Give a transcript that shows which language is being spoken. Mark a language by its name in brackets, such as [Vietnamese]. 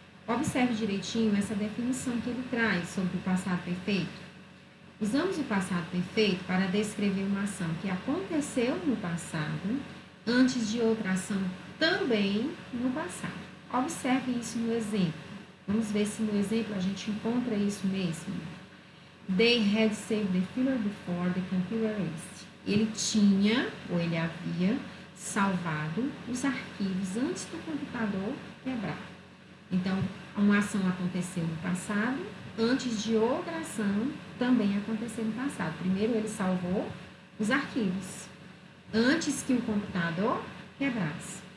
[Portuguese] Observe direitinho essa definição que ele traz sobre o passado perfeito. Usamos o passado perfeito para descrever uma ação que aconteceu no passado, antes de outra ação também no passado. Observe isso no exemplo. Vamos ver se no exemplo a gente encontra isso mesmo. [English] They had saved the file before the computer erased. [Portuguese] Ele tinha, ou ele havia, salvado os arquivos antes do computador quebrar. Então, uma ação aconteceu no passado, antes de outra ação também acontecer no passado. Primeiro ele salvou os arquivos, antes que o computador quebrasse.